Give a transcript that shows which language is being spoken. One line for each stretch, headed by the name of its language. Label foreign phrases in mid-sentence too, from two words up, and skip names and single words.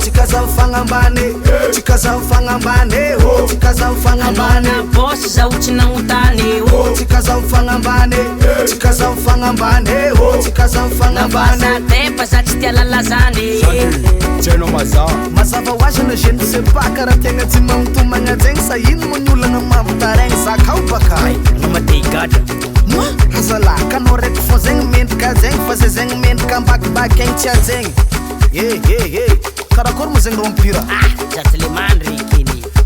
Malagasy: Tsika zany fagnambany, tsika zany fagnambany, oh, tsika zany fagnambany. Anao na bosy zaho tsy nagnontany, oh. Tsika zany fagnambany, tsika zany fagnambany, oh, tsika zany fagnambany. Na vaza tepa za tsy tia lalazany. Sady, tsy hainao mazava. Mazava ho azy na
French: je ne sais pas,
Malagasy: karaha tegna tsy magnotomagna zegny, sa ino moa ny olana mampitaraigny za kao baka? Ay, no matey gadra. Moi, aza lahy, ka anao raiky fô zegny mendrika zegny, fa zay zegny mendrika ambakibaky egny tsy azegny. Eh, eh, eh, karakory moa zegny rô mpira? Ah, za tsy le mandry keny.